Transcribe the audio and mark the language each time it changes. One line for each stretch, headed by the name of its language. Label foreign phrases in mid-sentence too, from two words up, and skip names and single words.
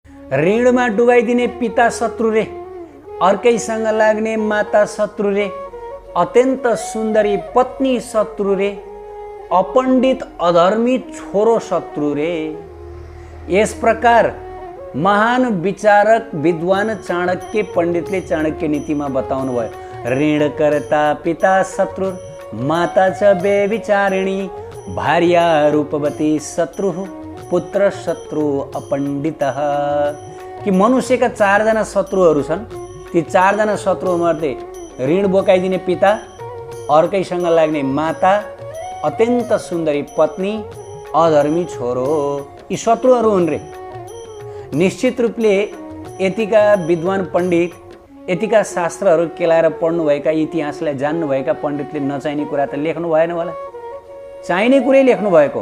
Nepali: ऋणमा डुबाइदिने पिता शत्रु रे, अर्कैसँग लाग्ने माता शत्रु रे, अत्यन्त सुन्दरी पत्नी शत्रु रे, अपण्डित अधर्मी छोरो शत्रु रे। यस प्रकार महान विचारक विद्वान चाणक्य पण्डितले चाणक्य नीतिमा बताउनु भयो।
Sanskrit: ऋणकर्ता पिता शत्रु, माता च व्यभिचारिणी, भार्या रूपवती शत्रु, पुत्र शत्रु अपण्डितः।
Nepali: कि मनुष्यका 4 जना शत्रुहरू छन्। ती 4 जना शत्रुमध्ये ऋण बोकाइदिने पिता, अर्कैसँग लाग्ने माता, अत्यन्त सुन्दरी पत्नी, अधर्मी छोरो, यी शत्रुहरू हुन् रे। निश्चित रूपले यतिका विद्वान पण्डित, यतिका शास्त्रहरू केलाएर पढ्नुभएका, इतिहासलाई जान्नुभएका पण्डितले नचाहिने कुरा त लेख्नु भएन होला, चाहिने कुरै लेख्नु भएको।